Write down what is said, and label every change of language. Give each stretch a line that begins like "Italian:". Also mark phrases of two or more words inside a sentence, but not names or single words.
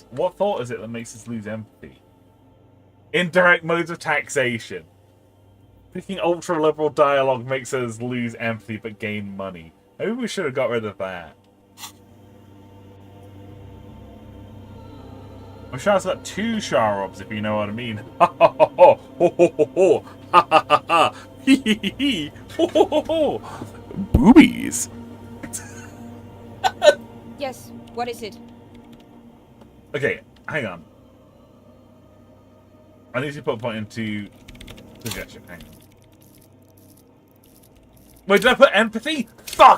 English: What thought is it that makes us lose empathy? Indirect modes of taxation. Picking ultra-liberal dialogue makes us lose empathy but gain money. Maybe we should have got rid of that. I'm sure it's got 2 Sharobs, if you know what I mean. Ha ha ha ha! Ho ho ho ho! Ha ha ha ha! Hee hee hee hee! Ho ho ho ho! Boobies! Yes, what is it? Okay, hang on. I need to put a point into suggestion. Hang on. Wait, did I put empathy? Fuck!